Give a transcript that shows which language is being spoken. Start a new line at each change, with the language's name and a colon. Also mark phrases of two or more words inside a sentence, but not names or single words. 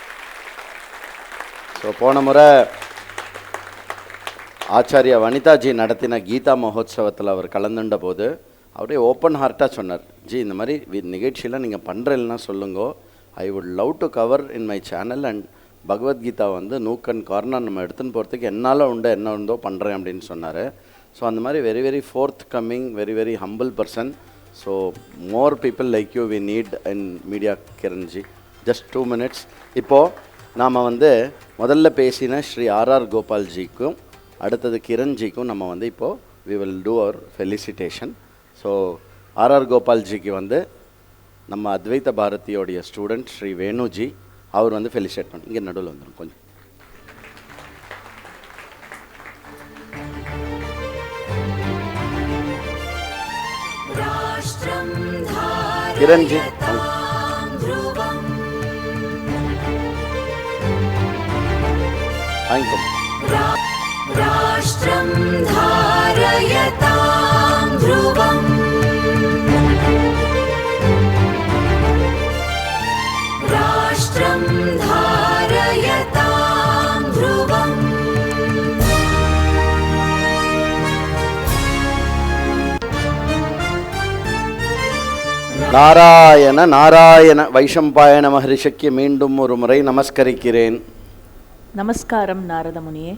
Tamil: ஸோ போன முறை ஆச்சாரியா வனிதாஜி நடத்தின கீதா மகோத்சவத்தில் அவர் கலந்துண்ட போது அவரே
English: open heart
Tamil: சொன்னார், ஜி இந்த மாதிரி நிகழ்ச்சியில் நீங்கள் பண்ணுறேன்னா சொல்லுங்கோ,
English: I would love to cover in my channel and
Tamil: பகவத்கீதா
English: nook and corner
Tamil: நம்ம எடுத்துன்னு போகிறதுக்கு என்னால் உண்டு என்ன உண்டோ பண்ணுறேன் அப்படின்னு சொன்னார்.
English: ஸோ
Tamil: அந்த மாதிரி
English: very very forthcoming, very very humble person. So more people like you we need in media. கிரண்ஜி, just 2 minutes.
Tamil: இப்போது நாம் முதல்ல பேசின ஸ்ரீ ஆர்ஆர் கோபால்ஜிக்கும் அடுத்தது கிரண்ஜிக்கும் நம்ம இப்போது
English: we will do our felicitation.
Tamil: ஸோ ஆர்ஆர் கோபால்ஜிக்கு நம்ம அத்வைத பாரதியோடைய ஸ்டூடெண்ட் ஸ்ரீ வேணுஜி அவர் ஃபெலிசிட்டேட் பண்ணி இங்கே நடுவில் வந்துடும் கொஞ்சம்.
Sanskrit: किरण जी राष्ट्रं धारयतां ध्रुवम् राष्ट्रं धारयतां ध्रुवम्
Tamil: நாராயண நாராயண வைஷம்பாயன மகரிஷிக்கு மீண்டும் ஒரு முறை நமஸ்கரிக்கிறேன். நமஸ்காரம் நாரத முனியே.